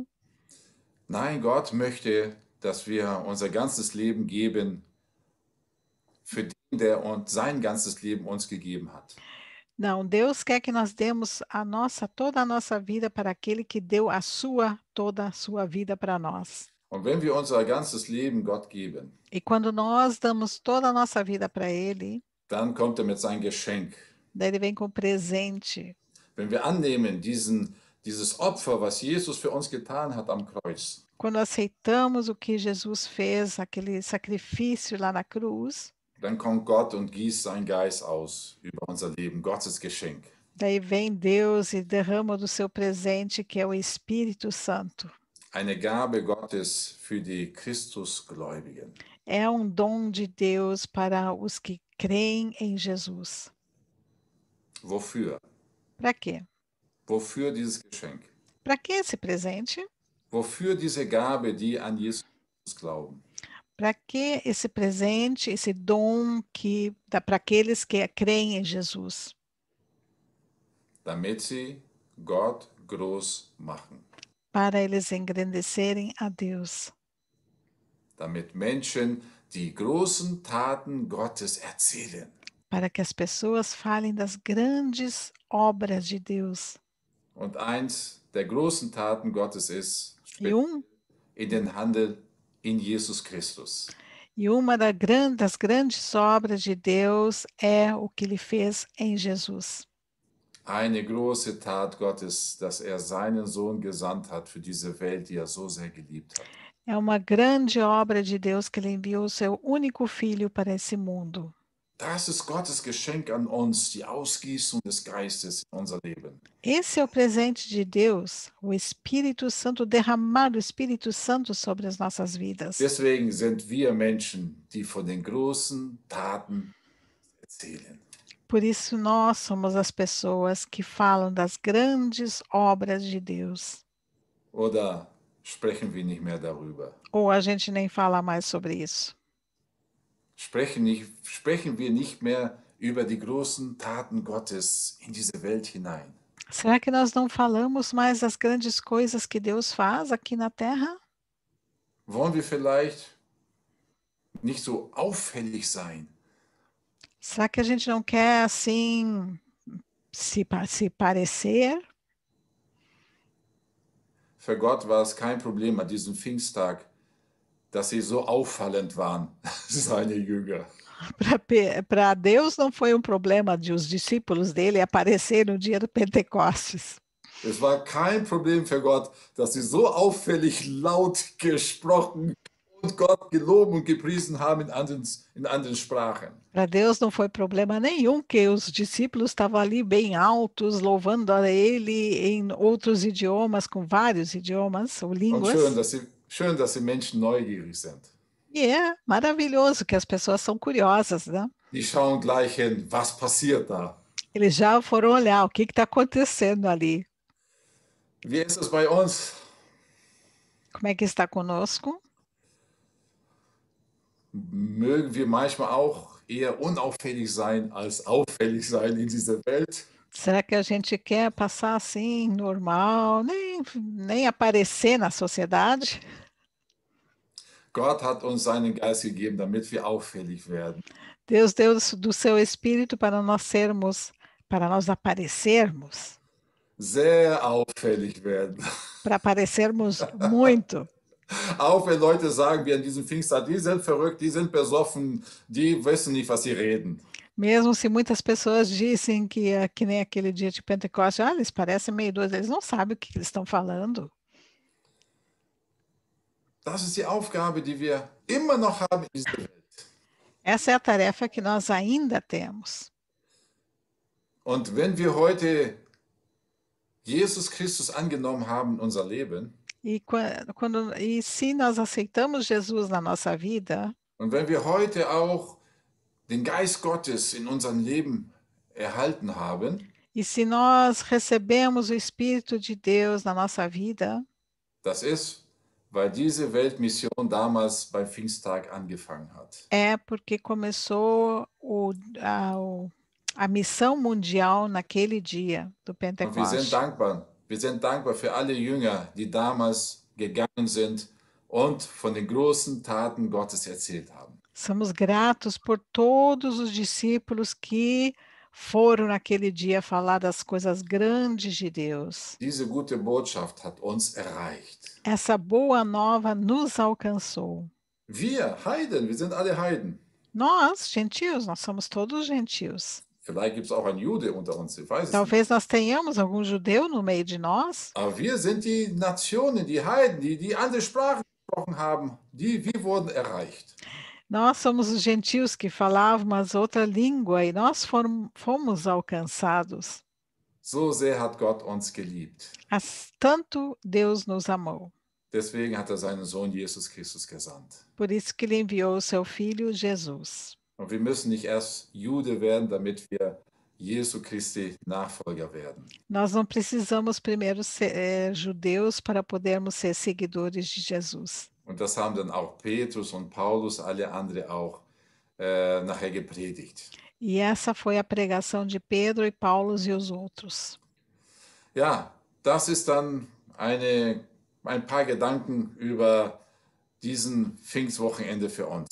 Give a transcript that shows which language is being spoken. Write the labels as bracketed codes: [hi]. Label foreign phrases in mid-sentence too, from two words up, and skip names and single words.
[de] Nein, Gott möchte, dass wir unser ganzes Leben geben für den, der uns sein ganzes Leben uns gegeben hat. [pt] Não, Deus quer que nós demos toda a nossa vida para aquele que deu toda a sua vida para nós. [de] Und wenn wir unser ganzes Leben Gott geben, [pt] E quando nós damos toda a nossa vida para Ele, [de] dann kommt er mit seinem Geschenk. [pt] daí Ele vem com presente. [de] Wenn wir annehmen dieses Opfer, was Jesus für uns getan hat am Kreuz, [pt] Quando aceitamos o que Jesus fez, aquele sacrifício lá na cruz, [de] dann kommt Gott und gießt seinen Geist aus über unser Leben, Gottes Geschenk. [pt] daí vem Deus e derrama do seu presente, que é o Espírito Santo. [de] Eine Gabe Gottes für die Christusgläubigen. [pt] É dom de Deus para os que creem em Jesus. [de] Wofür? [pt] Para quê? [de] Wofür dieses Geschenk? [pt] Para que esse presente? [de] Wofür diese Gabe, die an Jesus glauben? [pt] Para que esse presente, esse dom que dá para aqueles que creem em Jesus? [de] Damit sie Gott groß machen. [pt] Para eles engrandecerem a Deus. [de] Damit Menschen die großen Taten Gottes erzählen. [pt] Para que as pessoas falem das grandes obras de Deus. [de] Und eins der großen Taten Gottes ist, [pt] E [de] in den Handel in Jesus Christus. [pt] E uma das grandes obras de Deus é o que ele fez em Jesus. [de] Eine große Tat Gottes, dass er seinen Sohn gesandt hat für diese Welt, die er so sehr geliebt hat. [pt] É uma grande obra de Deus que ele enviou o seu único filho para esse mundo. [de] Das ist Gottes Geschenk an uns, die Ausgießung des Geistes in unser Leben. [pt] Esse é o presente de Deus, o Espírito Santo, derramar o Espírito Santo sobre as nossas vidas. [de] Deswegen sind wir Menschen, die von den großen Taten erzählen. [pt] Por isso nós somos as pessoas que falam das grandes obras de Deus. [de] Oder sprechen wir nicht mehr darüber? [pt] Ou a gente nem fala mais sobre isso. [de] Sprechen wir nicht mehr über die großen Taten Gottes in diese Welt hinein? [pt] Será que nós não falamos mais das grandes coisas que Deus faz aqui na Terra? [de] Wollen wir vielleicht nicht so auffällig sein? [pt] Será que a gente não quer, assim, se parecer? [de] Für Gott war es kein Problem an diesem Pfingsttag, dass sie so auffallend waren, seine Jünger. [pt] Para Deus não foi problema de os discípulos dele aparecer no dia do Pentecostes. [de] Es war kein Problem für Gott, dass sie so auffällig laut gesprochen und Gott gelobt und gepriesen haben in anderen Sprachen. [pt] Para Deus não foi problema nenhum que os discípulos estavam ali bem altos, louvando a ele em outros idiomas, com vários idiomas ou [de] Und [pt] línguas. [de] schön, dass sie Menschen neugierig sind. [pt] E é maravilhoso que as pessoas são curiosas, né? [de] Die schauen gleich hin, was passiert da? [pt] Eles já foram olhar o que está acontecendo ali. [de] Wie ist es bei uns? [pt] Como é que está conosco? [de] Mögen wir manchmal auch eher unauffällig sein als auffällig sein in dieser Welt? [pt] Será que a gente quer passar assim, normal, nem aparecer na sociedade? [de] Gott hat uns seinen Geist gegeben, damit wir auffällig werden. [pt] Deus deu do seu Espírito para nós aparecermos, [de] Sehr auffällig werden. [pt] para aparecermos muito. [de] Auch wenn Leute sagen, wie an diesem Pfingstag, die sind verrückt, die sind besoffen, die wissen nicht, was sie reden. [pt] Mesmo se muitas pessoas dissem que é que nem aquele dia de Pentecostes, eles parecem meio doidos, eles não sabem o que eles estão falando. [de] Das ist die Aufgabe, die wir immer noch haben in dieser Welt. [pt] Essa é a tarefa que nós ainda temos. [de] Und wenn wir heute Jesus Christus angenommen haben in unser Leben, [pt] E se nós aceitamos Jesus na nossa vida, [de] und wenn wir heute auch den Geist Gottes in unserem Leben erhalten haben, [pt] e se nós recebemos o Espírito de Deus na nossa vida, [de] das ist, weil diese Weltmission damals beim Pfingsttag angefangen hat. [pt] é porque começou a missão mundial naquele dia do [de] Und wir sind [pt] Pentecostes. [de] dankbar. Wir sind dankbar für alle Jünger, die damals gegangen sind und von den großen Taten Gottes erzählt haben. [pt] Somos gratos por todos os discípulos que foram naquele dia falar das coisas grandes de Deus. [de] Diese gute Botschaft hat uns erreicht. [pt] Essa boa nova nos alcançou. [de] Wir Heiden, wir sind alle Heiden. [pt] Nós, gentios, nós somos todos gentios. [de] Vielleicht gibt es auch einen Jude unter uns, ich weiß es nicht. [pt] Talvez nós tenhamos algum judeu no meio de nós, [de] Aber wir sind die Nationen, die Heiden, die andere Sprachen gesprochen haben, wir wurden erreicht. [pt] nós somos os gentios que falavam as outra língua e nós fomos alcançados. [de] So sehr hat Gott uns geliebt. [pt] Tanto Deus nos amou. [de] Deswegen hat er seinen Sohn Jesus Christus gesandt. [pt] Por isso que ele enviou o seu filho Jesus. [de] Und wir müssen nicht erst Jude werden, damit wir Jesu Christi Nachfolger werden. [pt] Nós não precisamos primeiro ser judeus para podermos ser seguidores de Jesus. [de] Und das haben dann auch Petrus und Paulus, alle andere auch nachher gepredigt. [pt] E essa foi a pregação de Pedro e Paulo e os outros. [de] Ja, das ist dann ein paar Gedanken über diesen Pfingstwochenende für uns.